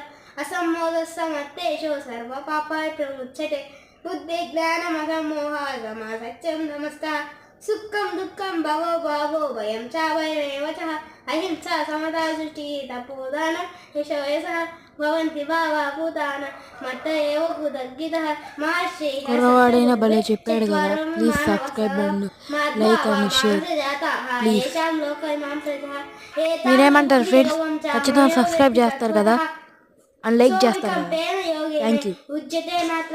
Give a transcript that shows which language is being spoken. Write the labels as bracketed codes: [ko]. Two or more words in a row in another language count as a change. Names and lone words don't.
[sa] असम्मोदस्समत्तेषु सर्वपापाय प्रमुच्यते बुद्धिज्ञानमसम्मोहः सत्यं नमस्तः। सुखं दुःखं भवो भावो भयं च भयमेव च अहिंसा समता सृष्टिः तपोदानं यशो यशः भवन्ति भावा भूतानां मत्त एव कृतज्ञितः महर्षिः [te] కుర్రవాడైన భలే చెప్పాడు కదా. [en] please subscribe and like and share please. [te] మీరేమంటారు ఫ్రెండ్స్? ఖచ్చితంగా సబ్స్క్రైబ్ చేస్తారు కదా [en] and like [te] చేస్తారు కదా. [en] thank you.